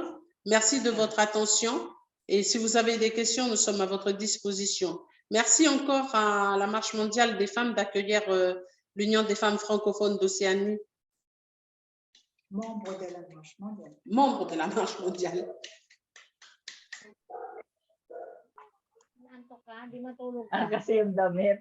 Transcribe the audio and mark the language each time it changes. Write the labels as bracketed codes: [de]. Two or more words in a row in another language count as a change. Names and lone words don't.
[fr] Merci de votre attention. Et si vous avez des questions, nous sommes à votre disposition. Merci encore à la Marche mondiale des femmes d'accueillir l'Union des femmes francophones d'Océanie. Membre de la marche mondiale. Membre de la marche mondiale. [tl] Nantok ka, di matulog ka. Kasi yung damit.